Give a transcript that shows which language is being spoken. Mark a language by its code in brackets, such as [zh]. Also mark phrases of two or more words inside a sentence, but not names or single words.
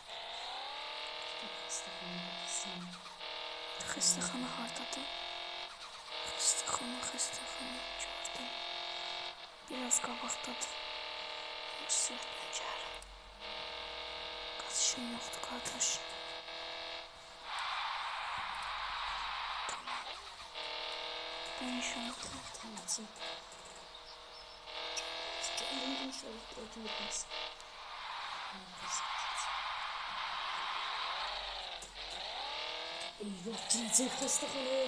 [az] Xəstəxana hardadır? Xəstəxana gördüm. Biraz qabaqdadır. Sürətlə gəlim. Qaçışım yoxdur qardaş. Tamam. [tr] Ben inşallah Tamam. Canım inşallah bırakılmaz. Eyvah, girecek hastahaneye.